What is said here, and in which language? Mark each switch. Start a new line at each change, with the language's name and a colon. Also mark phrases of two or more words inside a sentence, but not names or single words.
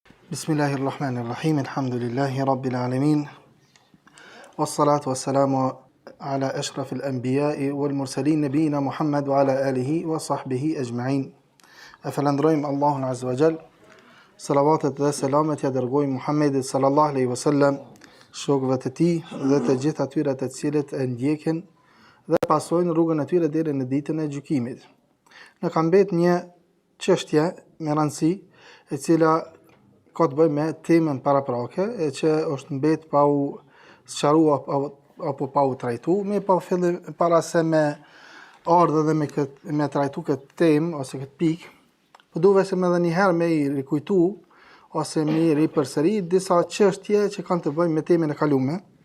Arabic: بسم الله الرحمن الرحيم، الحمد لله رب العالمين، والصلاة والسلام على أشرف الأنبياء والمرسلين نبينا محمد وعلى آله وصحبه أجمعين.
Albanian: E falenderojmë Allahun
Arabic: عز وجل,
Albanian: salavatet dhe selamet ja dërgojmë Muhammedit
Arabic: صلى الله عليه وسلم,
Albanian: shokëve të tij dhe të gjithë atyre të cilët e ndjekin dhe pasojnë rrugën e tyre deri në ditën e gjykimit. Në ka mbet një çështje me rëndësi e cila ka të bëjë me temën paraprake, e që është mbet pa u sqaruar apo pa u trajtuar, me pa fillim para se me ardhe dhe me trajtu këtë temë ose këtë pikë, po duhet se edhe një herë me i rikujtu ose me i ripërsëri disa çështje që kanë të bëjnë me temën e kaluar.